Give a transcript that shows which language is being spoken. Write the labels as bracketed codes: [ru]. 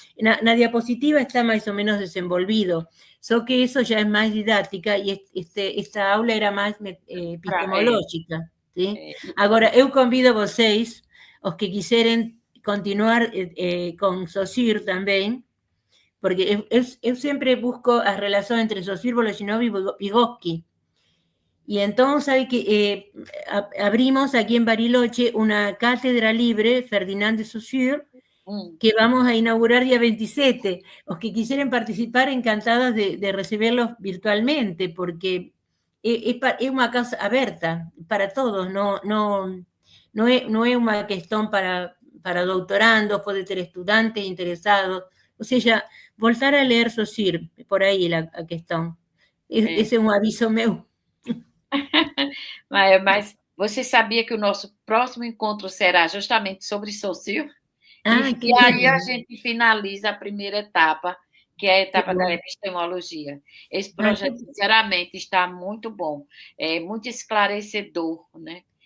[pt] Na diapositiva está mais ou menos desenvolvido, só que isso já é mais didática e esta aula era mais epistemológica. [es] ¿Sí? [pt] Agora, eu convido vocês, os que quiserem continuar com Saussure também, porque eu sempre busco a relação entre Saussure, Voloshinov e Vygotsky. [es] Y entonces, ¿sabe que abrimos aquí en Bariloche una cátedra libre, Ferdinand de Saussure, que vamos a inaugurar día 27. Los que quisieran participar, encantados de recibirlos virtualmente, porque es una casa abierta para todos, no es una cuestión para doutorandos, puede ser estudiantes interesados, o sea, voltar a leer Saussure, por ahí la cuestión. Ese es un aviso meu. [pt] Mas você sabia que o nosso próximo encontro será justamente sobre Saussure? E aí a gente finaliza a primeira etapa, que é a etapa da epistemologia. Esse projeto, sinceramente, está muito bom, muito esclarecedor, né?